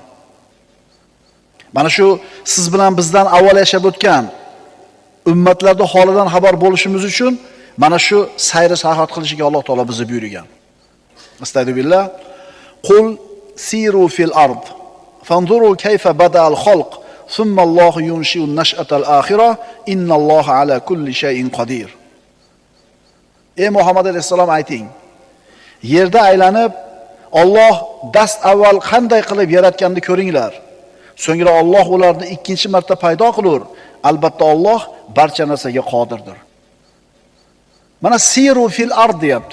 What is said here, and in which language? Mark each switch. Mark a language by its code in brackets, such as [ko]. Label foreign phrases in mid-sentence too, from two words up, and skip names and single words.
[uz] Mana shu siz bilan bizdan avval yashab o'tgan ummatlarda holidan xabar bo'lishimiz uchun mana shu sayr sayohat qilishga Alloh taolo bizni buyurgan. Astagfirullah. [ar] قل سيروا في الأرض فانظروا كيف بدأ الخلق ثم الله ينشئ النشأة الآخرة إن الله على كل شيء قدير. [uz] Ey Muhammad alayhisalom ayting. Yerda aylanib Alloh dast avval qanday qilib yaratganini ko'ringlar. So'ngra Alloh ularni ikkinchi marta paydo qilur. Albatta Alloh barcha narsaga qodirdir. Mana [ar] سيروا في الأرض [uz] deyapti.